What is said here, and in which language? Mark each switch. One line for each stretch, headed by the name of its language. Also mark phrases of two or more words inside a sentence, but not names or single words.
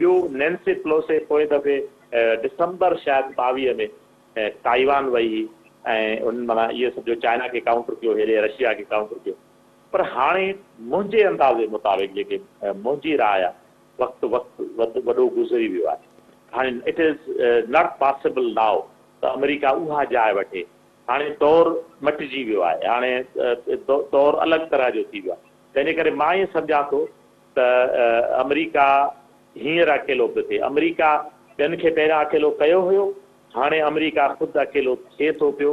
Sindhi: ॿियो नैन्सी पेलोसी पोइ दफ़े डिसंबर शायदि 22 में ताइवान वई ऐं उन माना इहे सभु जो चाइना खे काउंटर कयो, हेॾे रशिया खे काउंटर कयो। पर हाणे मुंहिंजे अंदाज़े मुताबिक़ जेके मुंहिंजी राय आहे, वक़्तु वॾो गुज़री वियो आहे। हाणे
English: It is not possible now
Sindhi: त अमेरिका उहा जाइ वठे। हाणे दौर मटिजी वियो आहे, हाणे दौर अलॻि तरह जो थी वियो आहे। तंहिंजे करे मां ईअं सम्झां थो त अमेरिका हींअर अकेलो पियो थिए। अमेरिका ॿियनि खे पहिरियां अकेलो कयो हुयो, हाणे अमेरिका ख़ुदि अकेलो थिए थो पियो।